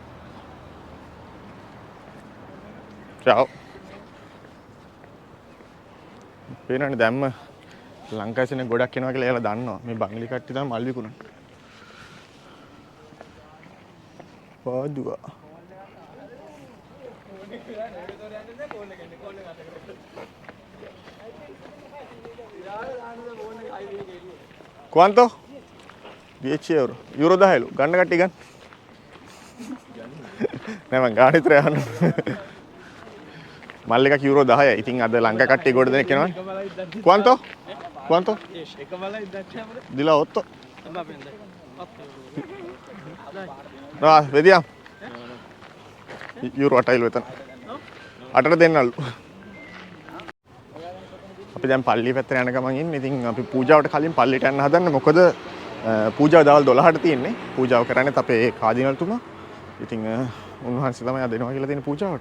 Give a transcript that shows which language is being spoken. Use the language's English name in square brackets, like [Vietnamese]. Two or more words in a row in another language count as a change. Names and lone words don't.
[Sinhala] චාව් පේනවනේ දැම්ම ලංකාවේ ගොඩක් එනවා කියලා එයාලා දන්නවා මේ බංගලි කට්ටිය තමයි මල් විකුණන පාදුවා Quanto? 10 euro. Euro 10 ගන්න කට්ටිය ගන්න. නෑ මං ගාන විතර යන්න. මල් එකක් යුරෝ 10යි. ඉතින් අද ලංකා කට්ටිය ගොඩ දෙනෙක් එනවනේ. [Italian] Quanto? Quanto? [Sinhala] එක බලයි දැක්කම [Italian] Dila 8. Ah, vediamo. [Sinhala] Euro 8යිලු එතන. 8ට දෙන්නලු. අපි දැන් පල්ලිය පැත්තට යන ගමන් ඉන්නේ. ඉතින් අපි පූජාවට කලින් පල්ලියට යන්න හදන්නේ. මොකද පූජාව දවල් 12ට තියෙන්නේ. පූජාව කරන්නේත් අපේ කාදිනල්තුමා. ඉතින් උන්වහන්සේ තමයි අද එනවා කියලා තියෙන පූජාවට.